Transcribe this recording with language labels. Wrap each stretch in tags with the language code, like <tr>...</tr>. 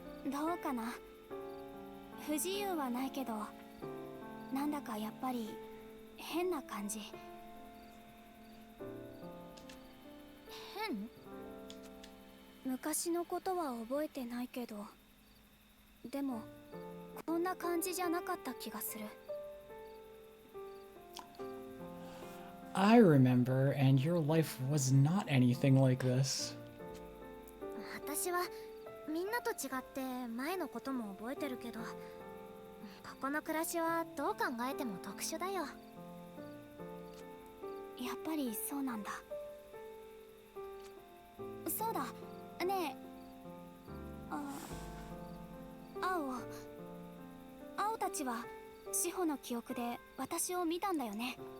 <ja>どうかな。不自由はないけど、なんだかやっぱり変な感じ。変？昔のことは覚えてないけど、でもこんな感じじゃなかった気がする。</ja> <en>I remember, and your life was not anything like this.</en> <ja>私はみんなと違って前のことも覚えてるけど、ここの暮らしはどう考えても特殊だよ。やっぱりそうなんだ。そうだねえ、青たちは志保の記憶で私を見たんだよね。</ja>